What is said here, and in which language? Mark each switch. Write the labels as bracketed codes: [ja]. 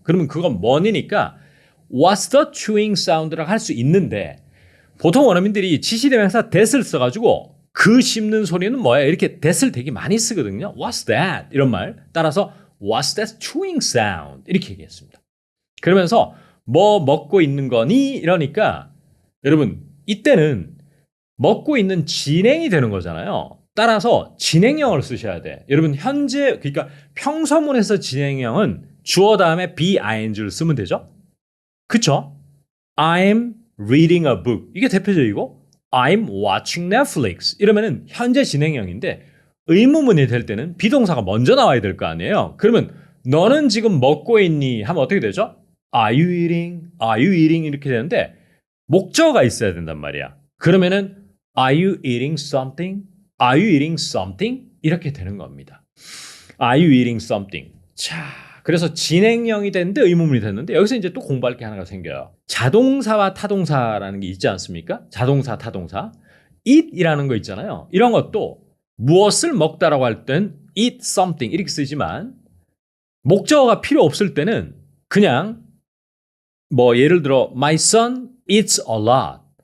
[ko] 그러면 그건 뭐니니까 [en] what's the chewing sound [ko] 라고 할 수 있는데 보통 원어민들이 지시대명사 that을 써가지고 그 씹는 소리는 뭐야? 이렇게 that을 되게 많이 쓰거든요. [en] What's that? [ko] 이런 말. 따라서 [en] What's that chewing sound? [ko] 이렇게 얘기했습니다. 그러면서 뭐 먹고 있는 거니? 이러니까 여러분 이때는 먹고 있는 진행이 되는 거잖아요. 따라서 진행형을 쓰셔야 돼. 여러분 현재 그러니까 평서문에서 진행형은 주어 다음에 be-ing를 쓰면 되죠. 그쵸? [en] I'm reading a book. [ko] 이게 대표적이고 [en] I'm watching Netflix. [ko] 이러면은 현재 진행형인데 의문문이 될 때는 비동사가 먼저 나와야 될 거 아니에요. 그러면 너는 지금 먹고 있니? 하면 어떻게 되죠? [en] Are you eating? Are you eating? [ko] 이렇게 되는데 목적어가 있어야 된단 말이야. 그러면은 [en] Are you eating something? Are you eating something? [ko] 이렇게 되는 겁니다. [en] Are you eating something? [ko] 자, 그래서 진행형이 됐는데 의문문이 됐는데 여기서 이제 또 공부할 게 하나가 생겨요. 자동사와 타동사라는 게 있지 않습니까? 자동사, 타동사. eat이라는 거 있잖아요. 이런 것도 무엇을 먹다라고 할 땐 eat something 이렇게 쓰지만 목적어가 필요 없을 때는 그냥 뭐 예를 들어 [en] my son eats a lot.